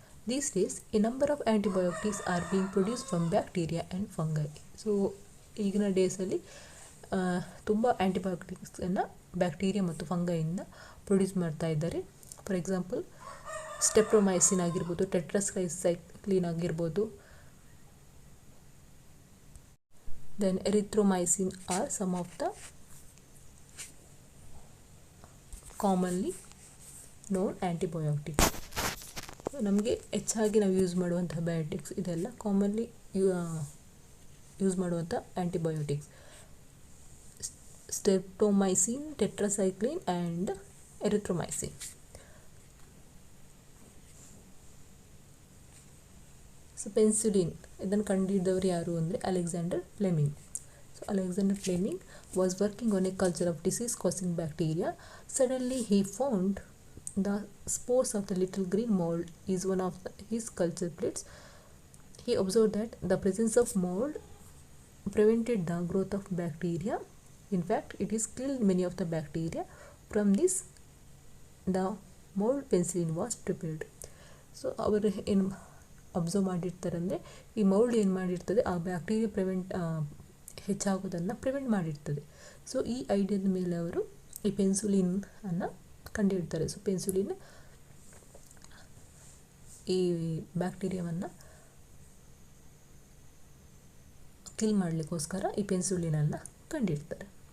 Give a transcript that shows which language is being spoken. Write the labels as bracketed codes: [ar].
[en] These days, a number of antibiotics are being produced from bacteria and fungi. [kn] So ಈಗಿನ ಡೇಸಲ್ಲಿ ತುಂಬ ಆ್ಯಂಟಿಬಯೋಟಿಕ್ಸನ್ನು bacteria ಮತ್ತು ಫಂಗೈಯಿಂದ produce ಮಾಡ್ತಾ ಇದ್ದಾರೆ. [en] For example streptomycin ಆಗಿರ್ಬೋದು, tetracycline ಆಗಿರ್ಬೋದು, then erythromycin are some of the commonly known antibiotics. [kn] ನಮಗೆ ಹೆಚ್ಚಾಗಿ ನಾವು ಯೂಸ್ ಮಾಡುವಂಥ ಬಯೋಟಿಕ್ಸ್ ಇದೆಲ್ಲ ಕಾಮನ್ಲಿ ಯೂಸ್ ಮಾಡುವಂಥ antibiotics. Streptomycin, tetracycline and ಎರಿಥ್ರೊಮೈಸಿನ್. So penicillin ಇದನ್ನು ಕಂಡುಹಿಡಿದವರು ಯಾರು ಅಂದರೆ Alexander Fleming. [en] So Alexander Fleming was working on a culture of disease-causing bacteria. Suddenly he found the spores of the little green mold is one of his culture plates. He observed that the presence of mold prevented the growth of bacteria. In fact, it is killed many of the bacteria. From this, the mold penicillin was prepared. So [kn] observe ಮಾಡಿರ್ತಾರೆ. ಅಂದರೆ ಈ mould ಏನು ಮಾಡಿರ್ತದೆ, ಆ bacteria ಹೆಚ್ಚಾಗೋದನ್ನು prevent ಮಾಡಿರ್ತದೆ. So ಈ ಐಡಿಯಾದ ಮೇಲೆ ಅವರು ಈ ಪೆನ್ಸುಲಿನ್ ಅನ್ನು ಕಂಡುಹಿಡ್ತಾರೆ. ಸೊ ಪೆನ್ಸುಲಿನ್ ಈ ಬ್ಯಾಕ್ಟೀರಿಯಾವನ್ನು ಕಿಲ್ ಮಾಡಲಿಕ್ಕೋಸ್ಕರ ಈ ಪೆನ್ಸುಲಿನನ್ನು ಕಂಡುಹಿಡ್ತಾರೆ.